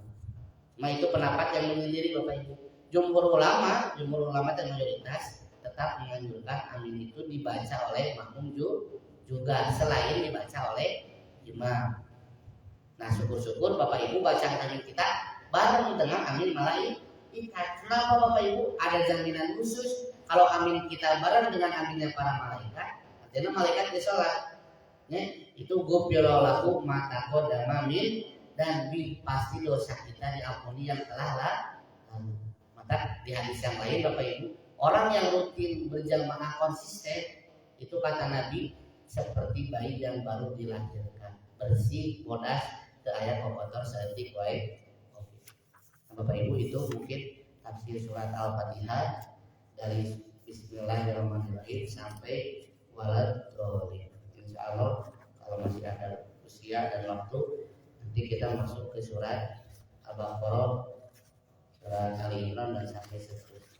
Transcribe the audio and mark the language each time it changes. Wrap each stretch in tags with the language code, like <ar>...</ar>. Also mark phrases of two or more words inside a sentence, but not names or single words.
<id>Nah, itu pendapat yang menyendiri Bapak Ibu. Jumhur ulama dan mayoritas tetap menganjurkan amin itu dibaca oleh makmum juga selain dibaca oleh imam. Nah, syukur-syukur Bapak Ibu bacaan amin kita bareng dengan amin malaikat. Kenapa Bapak Ibu? Ada jaminan khusus kalau amin kita bareng dengan aminnya para malaikat, artinya malaikat di sholat. Itu</id> <ar>غفر له ما تقدم من</ar> <id>dan pasti dosa kita diampuni yang telah lalu. Maka di hadis yang lain Bapak Ibu, orang yang rutin berjamaah konsisten itu kata Nabi seperti bayi yang baru dilahirkan,</id> <su>bersih, bodas, teu aya kotor saeutik wae.</su> <id>Bapak Ibu, itu mungkin tafsir surat Al-Fatihah dari Bismillahirrahmanirrahim sampai waladhdallin. Insyaallah kalau masih ada usia dan waktu nanti kita masuk ke surat Al-Baqarah, surat Ali Imran dan sampai seterusnya.</id>